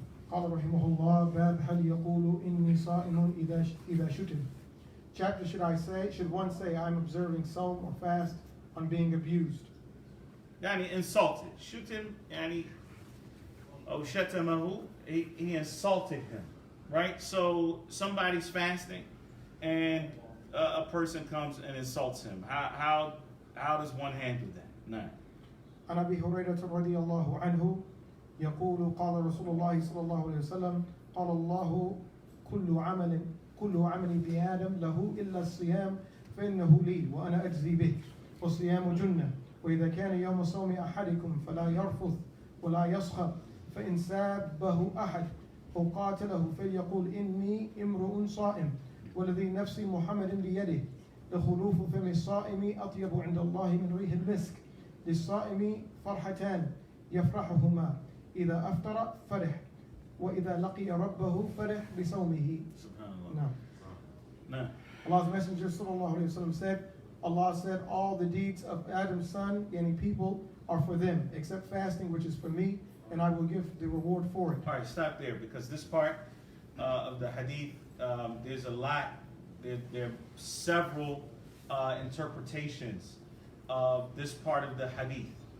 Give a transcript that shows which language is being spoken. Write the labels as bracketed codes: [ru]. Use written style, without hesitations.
[ar] قال رحمه الله باب هل يقول إني صائم إذا شتم. [en] Chapter, should one say I'm observing Sawm or fast on being abused? Yani insulted. Shutim, yani [ar] أو شتمه, [en] he insulted him. Right? So somebody's fasting and a person comes and insults him. How does one handle that? No. [ar] عن أبي هريرة رضي الله عنه يقول قال رسول الله صلى الله عليه وسلم قال الله كل عمل ابن آدم له إلا الصيام فإنه لي وأنا أجزي به والصيام جنة وإذا كان يوم صوم أحدكم فلا يرفث ولا يصخب فإن سابه أحد أو قاتله فليقول إني امرؤ صائم والذي نفسي محمد بيده لخلوف فم الصائم أطيب عند الله من ريح المسك للصائم فرحتان يفرحهما إذا أفطر فرح وإذا لقي ربه فرح بصومه. [en] Subhanallah. No. Allah's Messenger sallallahu alayhi wa sallam said, Allah said, all the deeds of Adam's son, any people, are for them, except fasting, which is for me, and I will give the reward for it. All right, stop there, because this part of the hadith, there's a lot, there are several interpretations of this part of the hadith.